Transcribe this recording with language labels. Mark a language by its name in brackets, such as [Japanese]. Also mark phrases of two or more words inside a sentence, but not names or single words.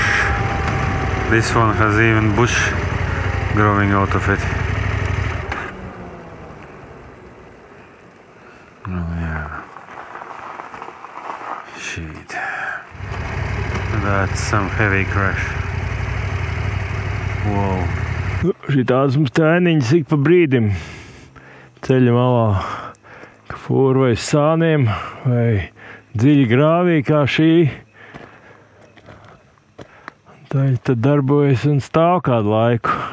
[English] This one has even bush growing out of it. Oh yeah. Shit. That's some heavy crash. Wow. [Latvian] Šitās mums tēniņas ik pa brīdim ceļa malā, ka fūra vai sāniem vai dziļi grāvī kā šī. Tā tad darbojas un stāv kādu laiku.